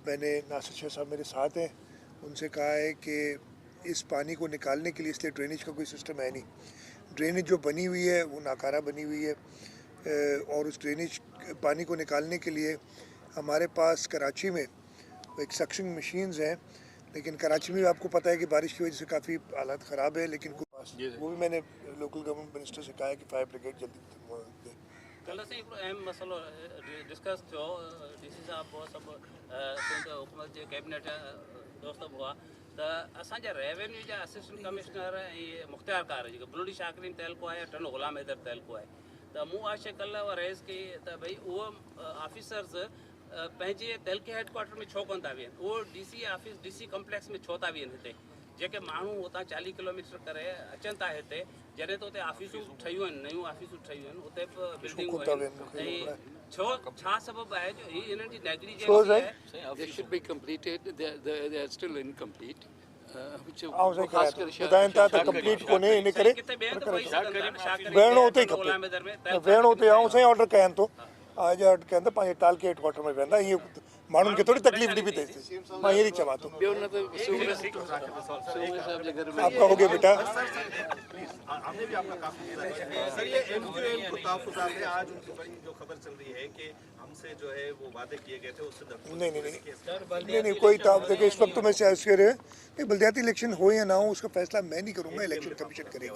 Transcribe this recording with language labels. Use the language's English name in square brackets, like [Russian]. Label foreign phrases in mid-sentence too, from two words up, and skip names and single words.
[Urdu] میں نے ناصر شاہ صاحب میرے ساتھ ہیں، ان سے کہا ہے کہ اس پانی کو نکالنے کے لیے، اس لیے ڈرینیج کا کوئی سسٹم ہے نہیں، ڈرینیج جو بنی ہوئی ہے وہ ناکارہ بنی ہوئی ہے، اور اس ڈرینیج پانی کو نکالنے کے لیے ہمارے پاس کراچی میں ایک [English] suction machines [Urdu] ہیں، لیکن کراچی میں آپ کو پتا ہے کہ بارش کی وجہ سے کافی حالات خراب ہے. لیکن وہ بھی میں نے [English] local government minister [Urdu] سے کہا ہے کہ [English] fire brigade [Urdu] جلدی دے. [Sindhi] कल से हिकिड़ो अहम मसइलो डिस्कस थियो, डीसी साहब हुआ सभु सिंध हुकूमत जे कैबिनेट दोस्त हुआ, त असांजा रेवेन्यू जा [English] assistant commissioner [Sindhi] ऐं मुख़्तियारकार जेको बुलंदी शाकिरीन तहलको आहे, टनो ग़ुलाम हैदर तहलको आहे, त मूं आशा कल्ह उहा रेज़ कई त भई उहो ऑफिसर्स पंहिंजे तहलके हेडक्वार्टर में छो कोन था वेहनि, उहो [English] DC office DC complex [Sindhi] में छो था वेहनि हिते, जेके माण्हू हुतां 40 किलोमीटर करे अचनि था हिते, जॾहिं त हुते ऑफिसूं ठहियूं आहिनि, नयूं ऑफिसूं ठहियूं आहिनि, हुते बि बिल्डिंगूं आहिनि, ऐं छो छा सबबु आहे जो ही हिननि जी नेग्लिजेंस आहे? [English] They should be completed. They are still incomplete. [Sindhi] ॿुधाइनि था त कंप्लीट कोन्हे, इन करे वेहणो उते ई खपे, वेहणो उते। ऐं साईं ऑर्डर कयनि थो, आज ऑर्डर कयनि त पंहिंजे टाल के हेडक्वार्टर में वेंदा, ईअं माण्हुनि खे थोरी तकलीफ़ ॾिबी अथई। मां ईअं ई चवां थो। [Urdu] آپ کا ہو گیا بیٹا. سر یہ ایم کیو ایم کو تحفظات ہے، آج ان کی بڑی جو خبر چل رہی ہے کہ ہم سے جو ہے وہ وعدے کیے گئے تھے اس سے نہیں کوئی دیکھیے اس وقت تو میں سیاست ہے کہ بلدیاتی الیکشن ہو یا نہ ہو اس کا فیصلہ میں نہیں کروں گا، الیکشن کمیشن کرے گی.